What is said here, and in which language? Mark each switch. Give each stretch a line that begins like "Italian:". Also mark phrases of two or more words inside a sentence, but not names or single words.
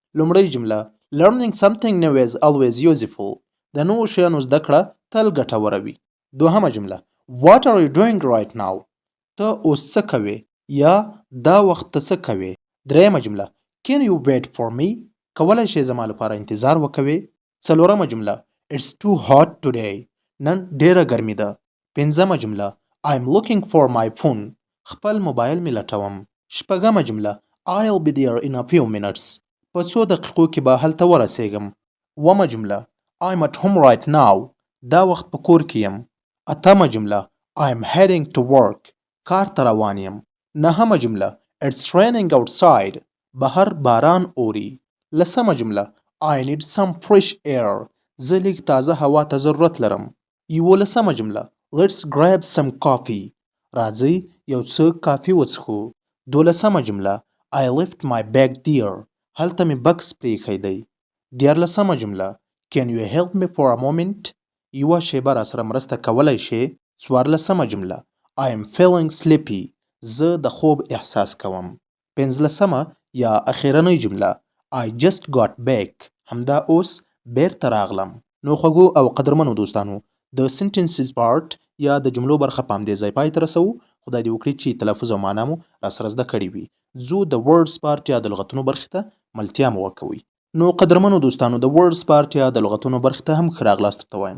Pashto: لومړی جمله
English: Learning something new is always useful.
Pashto: د نوو شیانو زده کړه تل ګټوره وي. دوهمه جمله
English: What are you doing right now?
Pashto: ته اوس څه کوې یا دا وخت ته څه کوې. دریمه جمله
English: Can you wait for me?
Pashto: کولی شې زما لپاره انتظار وکوې. څلورمه جمله
English: It's too hot today.
Pashto: نن ډیره ګرمي ده. پنځمه جمله
English: I'm looking for my phone.
Pashto: خپل موبایل مې لټوم. شپږمه جمله
English: I'll be there in a few minutes.
Pashto: په څو دقیقو کې به هلته ورسیږم. اوومه جمله
English: I'm at home right now.
Pashto: دا وخت په کور کې یم. اتمه جمله
English: I'm heading to work.
Pashto: کار ته روان یم. نهمه جمله
English: It's raining outside.
Pashto: بهر باران اوري. لسمه جمله
English: I need some fresh air.
Pashto: زه لږ تازه هوا ته ضرورت لرم. یولسمه جمله
English: Let's grab some coffee.
Pashto: راځئ یو څه کافي وڅښو. دولسمه جمله
English: I left my bag there.
Pashto: هلته مې بکس پریښی دی. دیارلسمه جمله
English: Can you help me for a moment?
Pashto: یوه شیبه راسره مرسته کولی شې. څوارلسمه جمله I am feeling sleepy. زه د خوب احساس کوم. پنځلسمه یا اخیرنۍ جمله
English: I just got back.
Pashto: همدا اوس بیرته راغلم. نو خوږو او قدرمنو دوستانو د
English: sentences part
Pashto: یا د جملو برخه په همدې ځای پای ته رسوو. خدای دې وکړي چې تلفظ او معنا مو راسره زده کړې وي. زو د
English: words part
Pashto: یا د لغتونو برخې ته ملتیا مو وکوئ. نو قدرمنو دوستانو د
English: words part
Pashto: یا د لغتونو برخې ته هم ښه راغلاست درته وایم.